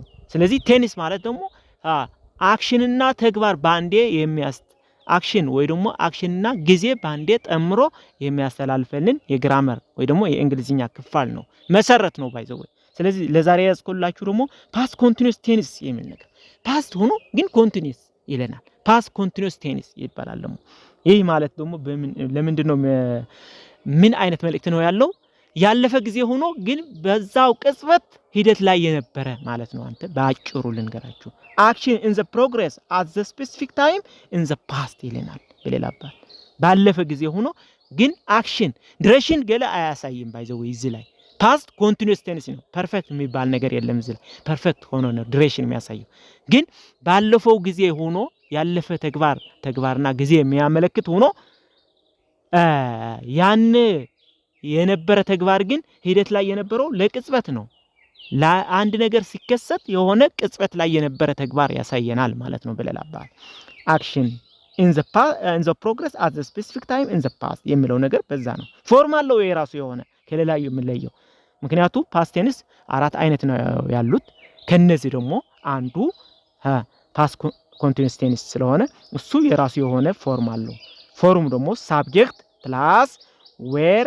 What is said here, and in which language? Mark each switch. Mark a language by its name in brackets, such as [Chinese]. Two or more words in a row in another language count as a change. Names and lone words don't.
[Amharic] ስለዚህ ቴኒስ ማለት ደግሞ አክሽንና ተግባር ባንዴ አክሽን ወይ ደግሞ አክሽንና ጊዜ ባንዴ ጠምሮ የሚያስተላልፈልን የግራመር ወይ ደግሞ የእንግሊዝኛ ክፍል ነው፣ መሰረት ነው ባይዘው። ስለዚህ ለዛሬ ያስቆላችሁ ደግሞ [English] past continuous tenes [Amharic] የሚል ነገር ፓስት ሆኖ ግን ኮንቲኒዩስ ይለናል። [English] past continuous tenes [Amharic] ይባላል። ደግሞ ይህ ማለት ደግሞ ለምንድነው ምን አይነት መልእክት ነው ያለው? ያለፈ ጊዜ ሆኖ ግን በዛው ቅጽበት ሂደት ላይ የነበረ ማለት ነው። አንተ ባጭሩ ልንገራችሁ [English] action in the progress at the specific time in the past [Amharic] ይለናል። በሌላ አባባል ባለፈ ጊዜ ሆኖ ግን [English] action direction [Amharic] ገለ አያሳይም ባይዘው እዚህ ላይ [English] past continuous tense [Amharic] ነው። ፐርፌክት የሚባል ነገር የለም እዚህ ላይ። ፐርፌክት ሆኖ ነው ዲሬክሽን የሚያሳየው። ግን ባለፈው ጊዜ ሆኖ ያለፈ ተግባርና ጊዜ የሚያመለክት ሆኖ ያን የነበረ ተግባር ግን ሂደት ላይ የነበረው ለቅጽበት ነው። ለአንድ ነገር ሲከሰት የሆነ ቅጽበት ላይ የነበረ ተግባር ያሳየናል ማለት ነው። በሌላ አባባል አክሽን [English] in the progress at the specific time in the past [Amharic] የሚለው ነገር በዛ ነው። ፎርም አለው የራሱ የሆነ ከሌላው የሚለየው። ምክንያቱም [English] past tense [Amharic] አራት አይነት ነው ያሉት። ከነዚህ ደግሞ አንዱ [English] past continuous tense [Amharic] ስለሆነ እሱ የራሱ የሆነ ፎርም አለው። ፎርሙ ደግሞ [English] subject plus were